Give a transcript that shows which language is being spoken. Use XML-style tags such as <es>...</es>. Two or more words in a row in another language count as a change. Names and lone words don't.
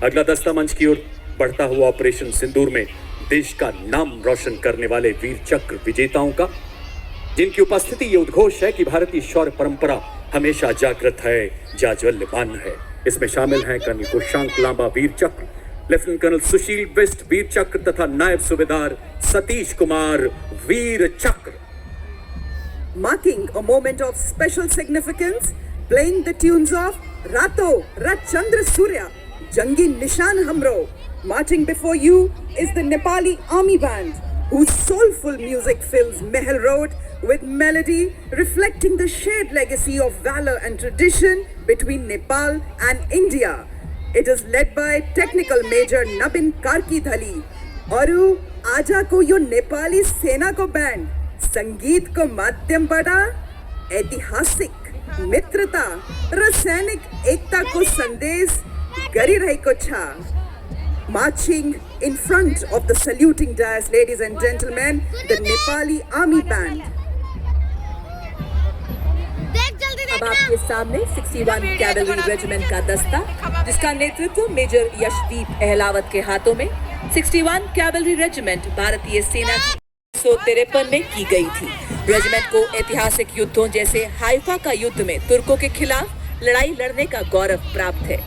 <hi>अगला दस्ता मंच की ओर बढ़ता हुआ ऑपरेशन सिंदूर में देश का नाम रोशन करने वाले वीर चक्र विजेताओं का, जिनकी उपस्थिति ये उद्घोष है कि भारतीय शौर्य परंपरा हमेशा जागृत है, जाज्वल्यमान है। इसमें शामिल हैं कर्नल कुशांक लांबा वीर चक्र, लेफ्टिनेंट कर्नल सुशील बेस्ट वीर चक्र तथा नायब सूबेदार सतीश कुमार वीर चक्र।</hi> <en>Marking a moment of special significance, playing the tunes of Rato Rat Chandra Surya, Jangi Nishan Hamro. Marching before you is the Nepali Army Band, whose soulful music fills Mehel Road with melody reflecting the shared legacy of valor and tradition between Nepal and India. It is led by Technical Major Nabin Karki Dhali,</en> <ne>Aru आजा को यो नेपाली सेना को बैंड, संगीत को माध्यम बड़ा, ऐतिहासिक मित्रता र सैनिक एकता को संदेश गरी रहेको छ।</ne> <en>Marching in front of the saluting dais, ladies and gentlemen, the Nepali Army Band.</en> <hi>देख जल्दी अब देखना। आपके सामने 61 कैवलरी रेजिमेंट का दस्ता, जिसका नेतृत्व मेजर यशदीप अहलावत के हाथों में। 61 कैवलरी रेजिमेंट भारतीय सेना की 1953 में की गई थी। रेजिमेंट को ऐतिहासिक युद्धों जैसे हाइफा का युद्ध में तुर्कों के खिलाफ लड़ाई लड़ने का गौरव प्राप्त है।</hi>